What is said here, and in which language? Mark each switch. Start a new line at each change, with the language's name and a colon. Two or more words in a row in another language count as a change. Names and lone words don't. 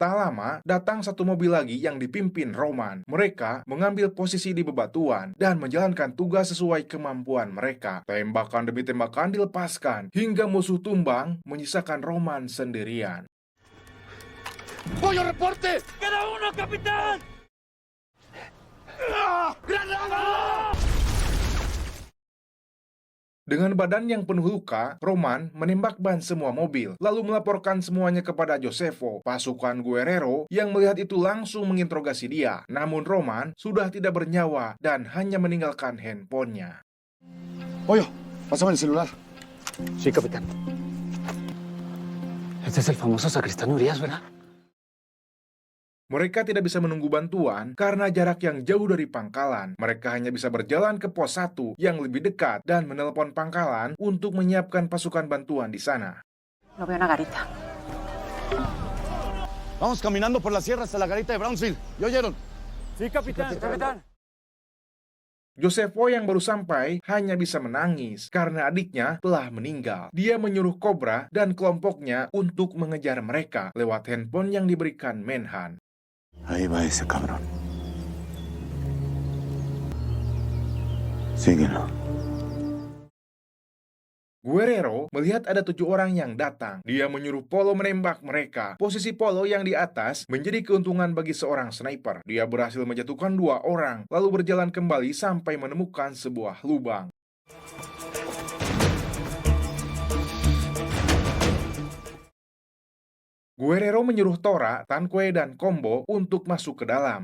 Indonesian: Tak lama, datang satu mobil lagi yang dipimpin Roman. Mereka mengambil posisi di bebatuan dan menjalankan tugas sesuai kemampuan mereka. Tembakan demi tembakan dilepaskan, hingga musuh tumbang, menyisakan Roman sendirian.
Spanish: ¡Pollo reporte! ¡Queda uno, capitán! ¡Granada!
Indonesian: Dengan badan yang penuh luka, Roman menembak ban semua mobil, lalu melaporkan semuanya kepada Josefo. Pasukan Guerrero yang melihat itu langsung menginterogasi dia. Namun Roman sudah tidak bernyawa dan hanya meninggalkan handphonenya.
Spanish: Pollo, pásame el celular. Sí, capitán. Este es el famoso Sacristán Urias, ¿verdad?
Indonesian: Mereka tidak bisa menunggu bantuan karena jarak yang jauh dari pangkalan. Mereka hanya bisa berjalan ke pos 1 yang lebih dekat dan menelepon pangkalan untuk menyiapkan pasukan bantuan di sana.
Spanish: No veo una garita. Vamos caminando por la sierra hasta la garita de Brownsville. ¿Ya oyeron? Sí, capitán. Capitán.
Indonesian: Josefo yang baru sampai hanya bisa menangis karena adiknya telah meninggal. Dia menyuruh Cobra dan kelompoknya untuk mengejar mereka lewat handphone yang diberikan Menhan.
Spanish: Ahí va ese cabrón. Síguelo.
Indonesian: Guerrero melihat ada 7 orang yang datang. Dia menyuruh Polo menembak mereka. Posisi Polo yang di atas menjadi keuntungan bagi seorang sniper. Dia berhasil menjatuhkan 2 orang, lalu berjalan kembali sampai menemukan sebuah lubang. Guerrero menyuruh Tora, Tanque, dan Combo untuk masuk ke dalam.